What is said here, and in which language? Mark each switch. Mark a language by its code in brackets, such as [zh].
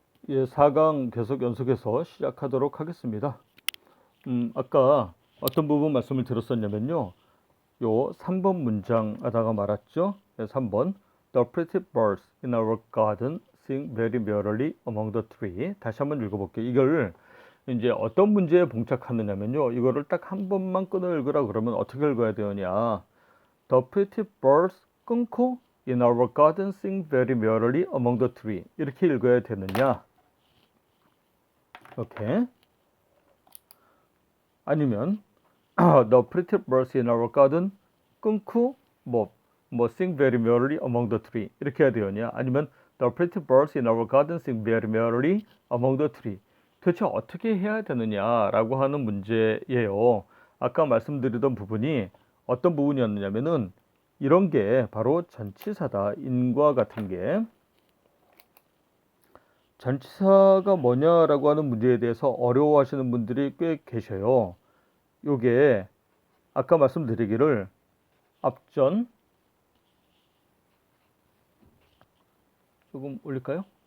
[ko] 예, 4강 계속 연속해서 시작하도록 하겠습니다. 아까 어떤 부분 말씀을 드렸었냐면요. 요 3번 문장 하다가 말았죠. 네, 3번. [en] The pretty birds in our garden sing very merrily among the trees. [ko] 다시 한번 읽어볼게요. 이걸 이제 어떤 문제에 봉착하느냐면요. 이거를 딱 한 번만 끊어 읽으라 그러면 어떻게 읽어야 되느냐. [en] The pretty birds [ko] 끊고 [en] in our garden sing very merrily among the trees. [ko] 이렇게 읽어야 되느냐. 이렇게. [en] 아니면 The pretty birds in our garden [ko] 끊고 [en] 뭐 sing very merrily among the tree [ko] 이렇게 해야 되느냐 아니면 [en] The pretty birds in our garden sing very merrily among the tree [ko] 도대체 어떻게 해야 되느냐라고 하는 문제예요. 아까 말씀드리던 부분이 어떤 부분이었느냐면은 이런 게 바로 전치사다. 인과 같은 게 전치사가 뭐냐라고 하는 문제에 대해서 어려워하시는 분들이 꽤 계셔요. 요게 아까 말씀드리기를 앞전 조금 올릴까요?